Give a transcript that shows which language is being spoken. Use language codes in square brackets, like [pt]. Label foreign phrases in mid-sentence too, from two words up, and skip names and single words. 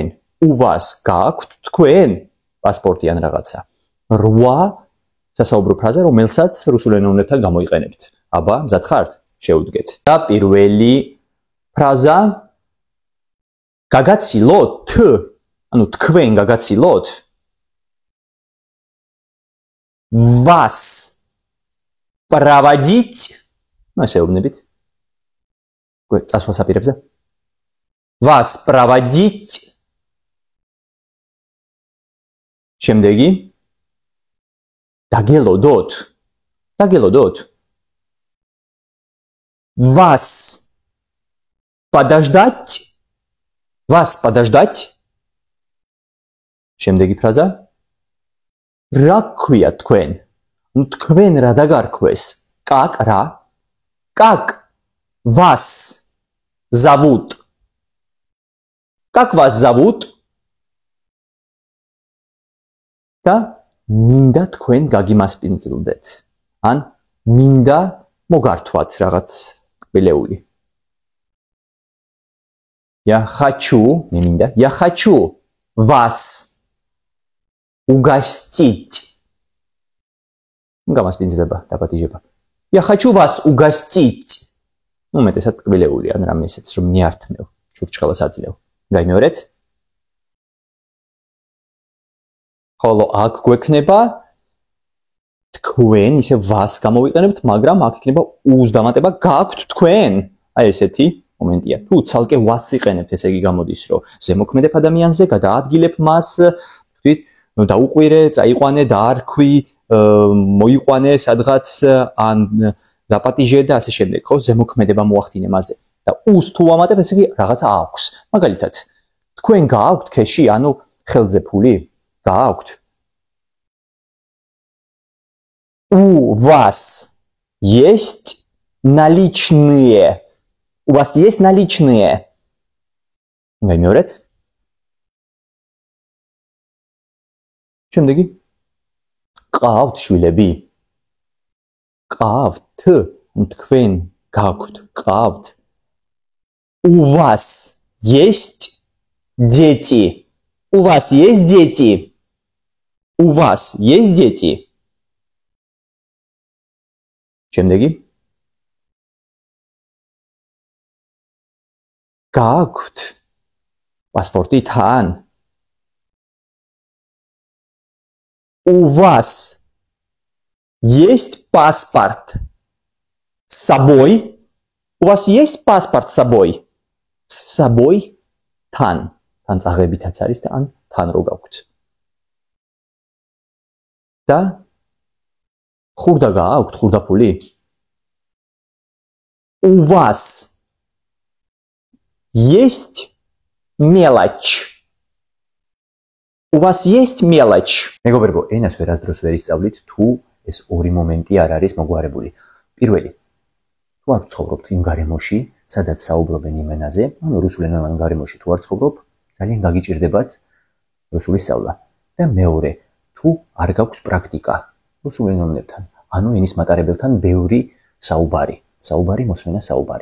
[ka] უვას გააქვთ თქვენ პასპორტი ან რაღაცა. 8 სასაუბრო ფრაზა, რომელსაც რუსულ ენოვნებთან გამოიყენებთ. აბა, მზად ხართ? შეუდგეთ. და პირველი ფრაზა გაგაცილოთ, ანუ თქვენ გაგაცილოთ [ru] вас проводить, [ka] ესე უბნებით. წასვლას აპირებზე. [ru] вас проводить. [ka] შემდეგი დაგელოდოთ. დაგელოდოთ. [ru] Вас подождать? Вас подождать? [ka] შემდეგი ფრაზა. რა გქვია თქვენ? Ну თქვენ რა დაგარქვეს? [ru] Как რა? Как вас зовут? Как вас зовут? [ka] და მინდა თქვენ გაგიმასპინძლდეთ. ან მინდა მოგართვათ რაღაც კბილეული. [ru] Я хочу, не მინდა, я хочу вас угостить. [ka] გამასპინძლება, დაპატიჟება. [ru] Я хочу вас угостить. [ka] ну მეტესად კბილეული ან რამე ისეთ რომ მიართმევ, ჩურჩხელას აძლევ. გაიმეორეთ? ხოლო აქ გვექნება თქვენ ისე ვას გამოვიყენებთ, მაგრამ აქ იქნება უს დამატება გააქვთ თქვენ. აი ესეთი მომენტია. თუ ცალკე ვას იყენებთ, ესე იგი გამოდის, რომ ზემოქმედებ ადამიანზე, გადაადგილებ მას, ვთქვით, დაუყვირე, წაიყვანე, დაარქვი, მოიყვანე სადღაც, ან დაპატიჟე და ასე შემდეგ, ხო, ზემოქმედება მოახდინე მასზე. და უს თუ ვამატებ, ესე იგი რაღაცა აქვს. მაგალითად, თქვენ გააქვთ ქეში, ანუ ხელზე ფული? გააქვთ? [ru] У вас есть наличные? У вас есть наличные? Гаймёрет? [ka] შემდეგი ყავთ შვილები? ყავთ? თქვენ გაქვთ? ყავთ? [ru] У вас есть дети? У вас есть дети? У вас есть дети? [ka] შემდეგი გააქვთ პასპორტი თან? [ru] У вас есть паспорт с собой? У вас есть паспорт с собой? С собой თან. [ka] თან წაღებითაც არის და ან თან რო გაქვთ. და ხურდა გააქვთ, ხურდაფული? [ru] У вас есть мелочь? У вас есть мелочь? [ka] მეგობრებო, ენას ვერასდროს ვერ ისწავლით, თუ ეს ორი მომენტი არ არის მოგვარებული. პირველი, თუ არ ცხოვრობთ იმ გარემოში, სადაც საუბრობენ იმ ენაზე, ანუ რუსულენოვან გარემოში თუ არ ცხოვრობ, ძალიან გაგიჭირდებათ რუსული სწავლა. და მეორე, თუ არ გაქვს პრაქტიკა რუსულ ენოვნებთან, ანუ ენის მატარებელთან ბევრი საუბარი, მოსმენა საუბარი.